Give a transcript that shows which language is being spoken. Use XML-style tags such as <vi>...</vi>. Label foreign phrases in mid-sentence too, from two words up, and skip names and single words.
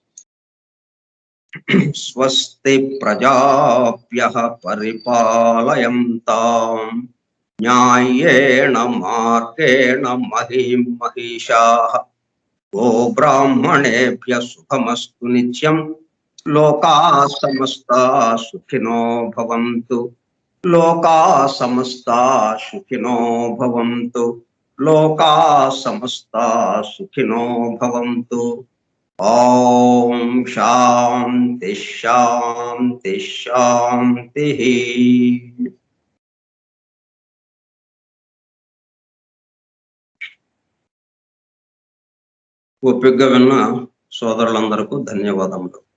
<sa>స్వస్తి ప్రజాభ్యః పరిపాలయంతాం న్యాయేణ మార్గేణ మహీం మహిషాః గోబ్రాహ్మణేభ్యః సుఖమస్తు నిత్యం లోకాః సమస్తాః సుఖినో భవంతు లోకాః సమస్తాః సుఖినో భవంతు లోకాః సమస్తాః సుఖినో భవంతు. ఓం శాంతి శాంతి శాంతి.</sa> <te>ఓపికగా విన్న సోదరులందరికీ ధన్యవాదములు.</te>